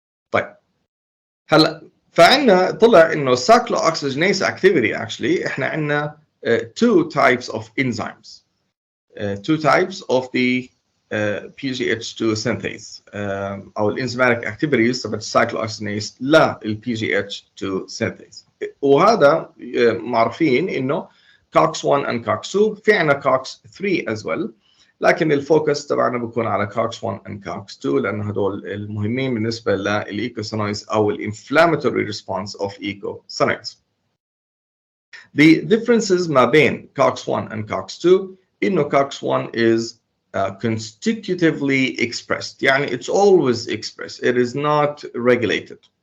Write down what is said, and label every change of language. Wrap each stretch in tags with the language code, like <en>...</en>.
<ar>طيب هلا فعندنا طلع انه</ar> <en>cyclooxygenase activity actually</en> <ar>احنا عندنا</ar> <en>two types of enzymes, two types of the PGH2 synthase او enzymatic activities تبع cyclooxygenase لل PGH2 synthase.</en> <ar>وهذا معروفين انه COX1 and COX2. في عندنا COX3</ar> <en>as well,</en> <ar>لكن الفوكس تبعنا بيكون على COX1 and COX2 لانه هدول المهمين بالنسبه للايكوسينويدز او الانفلاماتوري response of eicosanoids.</ar> <en>The differences</en> <ar>ما بين</ar> <en>COX1 and COX2 إنه COX1 is constitutively expressed, يعني it's always expressed, it is not regulated.</en>